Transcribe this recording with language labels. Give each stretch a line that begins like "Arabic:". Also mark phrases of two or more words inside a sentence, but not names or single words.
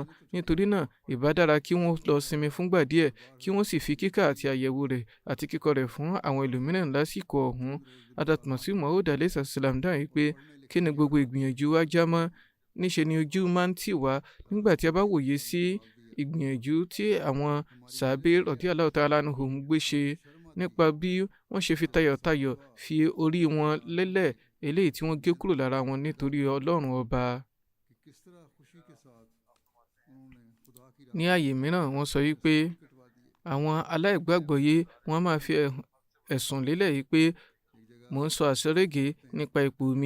Yoruba: nítorí náà ìbá dára kí wọ́n lọ sinmi fúngbà díẹ̀, kí wọ́n sì fi kíkà àti àyẹ̀wò rẹ̀ àti kíkọ rẹ̀ fún àwọn ẹlòmíràn lásìkò ọ̀hún. Hadrat Masih Maud
Arabic: عليه السلام
Yoruba: dáhùn pé kí ni gbogbo ìgbìyànjú wa já mọ́? níṣe ni ojú máa ń tì wá nígbà tí a bá wòye sí ìgbìyànjú tí àwọn sàábé
Arabic: رضي الله تعالى عنهم
Yoruba: gbé ṣe nípa bí wọ́n ṣe fi tayọ̀tayọ̀ fi orí wọn lélẹ̀ eléyìí tí wọ́n gé kúrò lára wọn nítorí Ọlọ́run ọba. ní ààyè mìíràn wọ́n sọ wípé àwọn aláìgbàgbọ́yé wọ́n máa fi ẹ̀sùn lélẹ̀ yìí pé mò ń sọ àṣẹrẹ́gẹ nípa ipò mi.